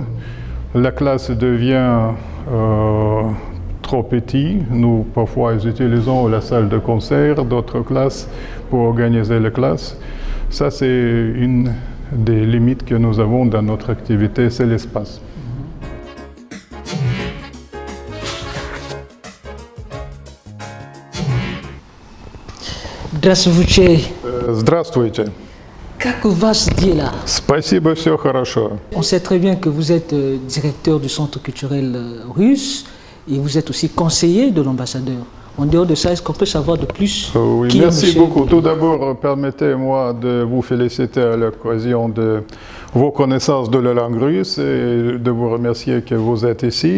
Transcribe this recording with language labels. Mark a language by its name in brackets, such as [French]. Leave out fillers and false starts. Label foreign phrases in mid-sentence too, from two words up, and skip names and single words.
[French] La classe devient trop petite. Nous, parfois, utilisons la salle de concert, d'autres classes pour organiser les classes. Ça, c'est une des limites que nous avons dans notre activité, c'est l'espace. [Russian] Здравствуйте. Здравствуйте. Как у вас дела? Спасибо, все хорошо. [French] On sait très bien que vous êtes directeur du Centre culturel russe et vous êtes aussi conseiller de l'ambassadeur. En dehors de ça, est-ce qu'on peut savoir de plus? Oui, merci beaucoup. Tout d'abord, permettez-moi de vous féliciter à l'occasion de vos connaissances de la langue russe et de vous remercier que vous êtes ici.